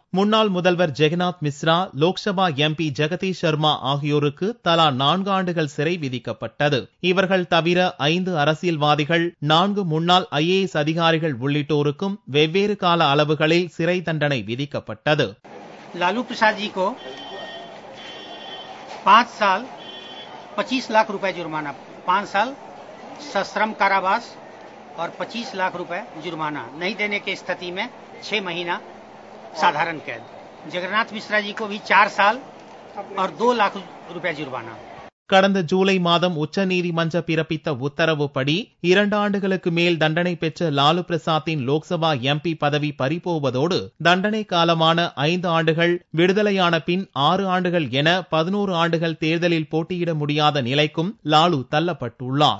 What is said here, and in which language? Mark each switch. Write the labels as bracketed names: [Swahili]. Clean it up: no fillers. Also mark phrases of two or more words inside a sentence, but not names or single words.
[Tamil] முன்னாள் முதல்வர் ஜெகநாத் மிஸ்ரா, லோக்சபா எம்பி ஜெகதீஷ் சர்மா ஆகியோருக்கு தலா 4 ஆண்டுகள் சிறை விதிக்கப்பட்டது. இவர்கள் தவிர 5 அரசியல்வாதிகள், 4 முன்னாள் IAS அதிகாரிகள் உள்ளிட்டோருக்கும் வெவ்வேறு கால அளவுகளில் சிறை தண்டனை விதிக்கப்பட்டது. [Hindi] लालू प्रसाद जी को 5 साल 25 लाख रुपए जुर्माना, 5 साल सश्रम कारावास और 25 लाख रुपए जुर्माना, नहीं देने की स्थिति में 6 महीना साधारण कैद। जगन्नाथ मिश्रा जी को भी 4 साल और 2 लाख रुपए जुर्माना. [Tamil] கடந்த ஜூலை மாதம் உச்சநீதிமன்ற பிறப்பித்த உத்தரவுப்படி 2 ஆண்டுகளுக்கு மேல் தண்டனை பெற்ற லாலு பிரசாத்தின் லோக்சபா எம்பி பதவி பறிபோவதோடு தண்டனை காலமான 5 ஆண்டுகள், விடுதலையான பின் 6 ஆண்டுகள் என 11 ஆண்டுகள் தேர்தலில் போட்டியிட முடியாத நிலைக்கும் லாலு தள்ளப்பட்டுள்ளார்.